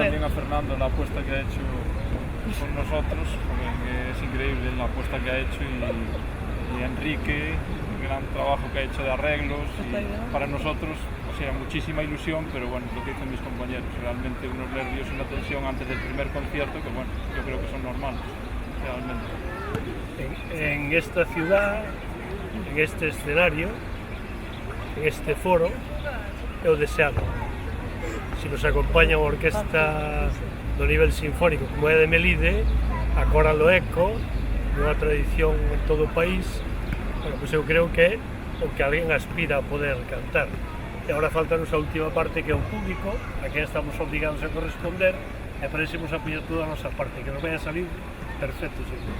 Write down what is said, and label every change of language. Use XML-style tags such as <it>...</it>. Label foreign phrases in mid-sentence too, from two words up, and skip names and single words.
<es>También a Fernando la apuesta que ha hecho con nosotros, porque es increíble la apuesta que ha hecho y Enrique, el gran trabajo que ha hecho de arreglos y para nosotros, o sea, muchísima ilusión, pero bueno, lo que dicen mis compañeros, realmente unos nervios y una tensión antes del primer concierto que bueno, yo creo que son normales, realmente. En esta ciudad, en este escenario, en este foro,</es> <gl>é o deseado. Se nos acompaña unha orquesta do nivel sinfónico como é de Melide, a Coral Eco, unha tradición en todo o país, bueno, pois eu creo que é o que alguén aspira a poder cantar. E agora faltanos a última parte que é o público, a quen estamos obligados a corresponder, e para iso a poñer toda a nosa parte, que nos vai a salir perfecto, seguro.</gl>